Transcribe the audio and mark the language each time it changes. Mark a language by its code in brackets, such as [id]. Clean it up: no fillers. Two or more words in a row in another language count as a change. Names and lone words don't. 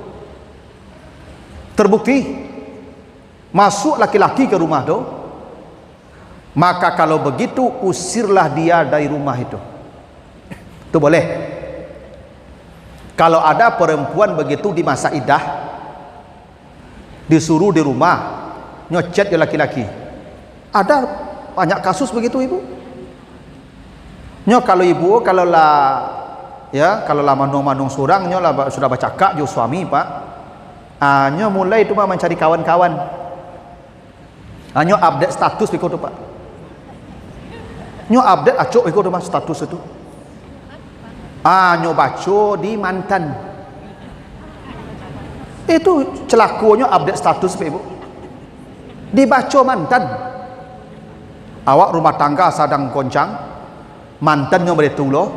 [id] Terbukti masuk laki-laki ke rumah tu, maka kalau begitu usirlah dia dari rumah itu. Itu boleh. Kalau ada perempuan begitu di masa iddah, disuruh di rumah, nyocet dia laki-laki. Ada banyak kasus begitu ibu. [min] Nyo kalau ibu kalau lah ya, kalau lah manung-manung surang nyo lah sudah bercakap jo suami pak. Nyo mulai itu mencari kawan-kawan. Nyo [en] update status [min] begitu pak. Nyo update acok begitu mas status itu. Nyo baca di mantan. [id] Itu celakunya [en] update status [id] pak ibu. Dibaca mantan. [min] Awak rumah tangga sedang goncang, mantannya berhitung lo.